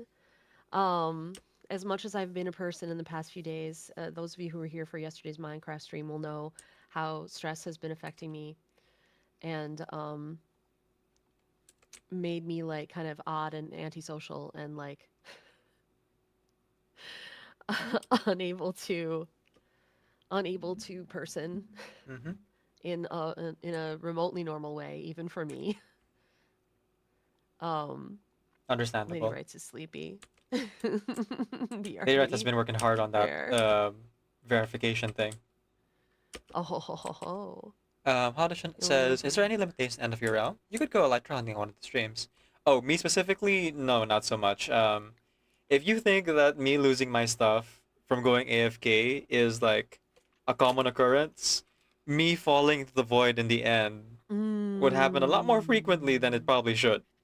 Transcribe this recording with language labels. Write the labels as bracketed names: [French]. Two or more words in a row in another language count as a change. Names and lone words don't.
[English] As much as I've been a person in the past few days, those of you who were here for yesterday's Minecraft stream will know how stress has been affecting me and made me like kind of odd and antisocial and like unable to person in a remotely normal way, even for me. Understandable. Lady Wrights is sleepy. Lady Wright has been working hard on that verification thing. Oh ho ho ho ho. Hadishan says, is there any limitation end of your realm? You could go elytra hunting on one of the streams. Oh, me specifically? No, not so much. If you think that me losing my stuff from going AFK is like a common occurrence, me falling into the void in the end would happen a lot more frequently than it probably should.